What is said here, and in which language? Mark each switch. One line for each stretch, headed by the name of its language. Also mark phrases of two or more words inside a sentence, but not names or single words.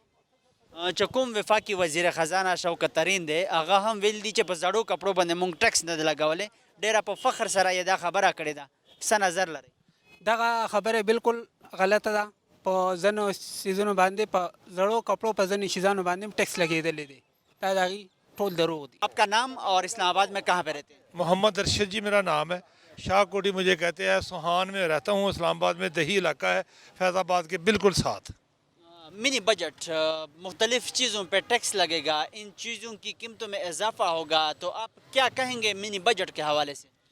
Pashto: چې کوم وفاقي وزیر خزانه شوکت ترین دی هغه هم ویل دي چې په زړو کپړو باندې مونږ ټیکس نه دی لګولی، ډېره په فخر سره یې دا خبره کړې ده. څه نظر لرئ؟ دغه خبره بالکل غلطه ده. په ځینو سیزونو باندې په زړو کپړو په ځینو شیزانو باندې هم ټیکس لګېدلی دی. دا د هغې ټول دروغ دي.
Urdu: آپ کا نام اور اسلام آباد میں کہاں پہ رہتے ہیں؟ محمد ارشد جی میرا نام ہے، شاہ کوٹی مجھے کہتے ہیں، سوہان میں رہتا ہوں، اسلام آباد میں دیہی علاقہ ہے، فیض آباد کے بالکل ساتھ. منی بجٹ مختلف چیزوں پہ ٹیکس لگے گا، ان چیزوں کی قیمتوں میں اضافہ ہوگا، تو آپ کیا کہیں گے منی بجٹ کے حوالے سے؟